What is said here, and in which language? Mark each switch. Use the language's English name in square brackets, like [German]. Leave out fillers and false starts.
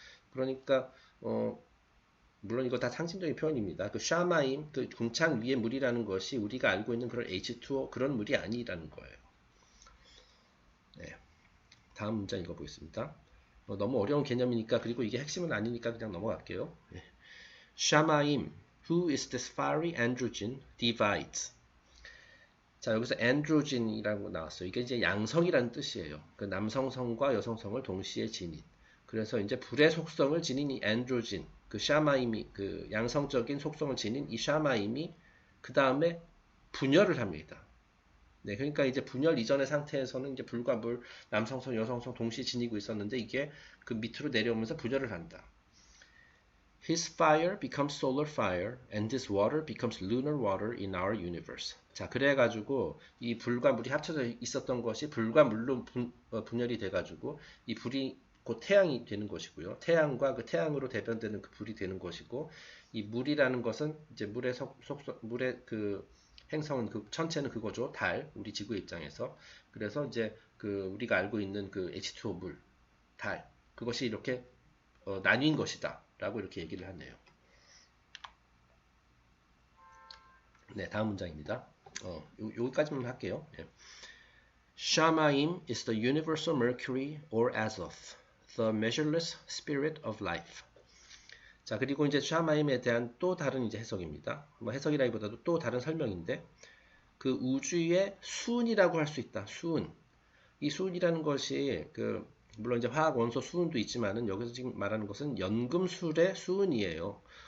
[Korean] 그러니까 물론 이거 다 상징적인 표현입니다. 그 샤마임, 그 궁창 위의 물이라는 것이 우리가 알고 있는 그런 H2O 그런 물이 아니라는 거예요. 네. 다음 문장 읽어보겠습니다. 너무 어려운 개념이니까 그리고 이게 핵심은 아니니까 그냥 넘어갈게요. 네. [English] 샤마임, who is this fiery androgen, divides. [Korean] 자, 여기서 androgen이라는 거 나왔어요. 이게 이제 양성이라는 뜻이에요. 그 남성성과 여성성을 동시에 지닌. 그래서 이제 불의 속성을 지닌 이 androgen, 그 샤마임이 그 양성적인 속성을 지닌 이 샤마임이 그 다음에 분열을 합니다. 네, 그러니까 이제 분열 이전의 상태에서는 이제 불과 물, 남성성, 여성성 동시에 지니고 있었는데 이게 그 밑으로 내려오면서 분열을 한다. [English] His fire becomes solar fire and this water becomes lunar water in our universe. [Korean] 자, 그래가지고 이 불과 물이 합쳐져 있었던 것이 불과 물로 분열이 돼가지고 이 불이 곧 태양이 되는 것이고요. 태양과 그 태양으로 대변되는 그 불이 되는 것이고 이 물이라는 것은 이제 물의 그 행성은 그 천체는 그거죠. 달, 우리 지구의 입장에서. 그래서 이제 그 우리가 알고 있는 그 H2O 물, 달, 그것이 이렇게 나뉜 것이다. 라고 이렇게 얘기를 하네요. 네, 다음 문장입니다. 여기까지만 할게요. 네. [English] Shamaim is the universal Mercury or Azoth, the measureless spirit of life. [Korean] 자, 그리고 이제 샤마임에 대한 또 다른 이제 해석입니다. 뭐 해석이라기보다도 또 다른 설명인데, 그 우주의 수은이라고 할 수 있다. 수은. 이 수은이라는 것이 물론 이제 화학 원소 수은도 있지만은 여기서 지금 말하는 것은 연금술의 수은이에요.